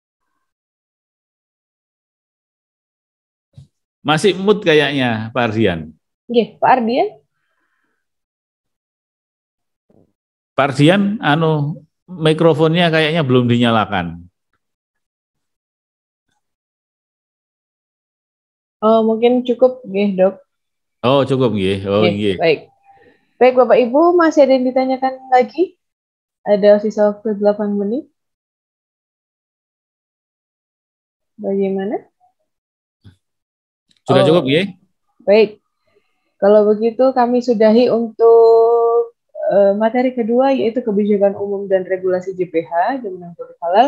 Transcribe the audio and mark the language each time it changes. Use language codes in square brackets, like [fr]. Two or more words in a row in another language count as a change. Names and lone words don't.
[id] Masih mood kayaknya Pak Ardian. Nggih, Pak Ardian. Pak Ardian, mikrofonnya kayaknya belum dinyalakan. Oh, mungkin cukup, nggih, Dok. Oh, cukup, nggih. Oh, nggih. Baik. Baik, Bapak Ibu, masih ada yang ditanyakan lagi? Ada sisa waktu 8 menit. Bagaimana? Sudah cukup, nggih? Baik. Kalau begitu kami sudahi untuk materi kedua, yaitu kebijakan umum dan regulasi JPH, Jaminan Produk Halal.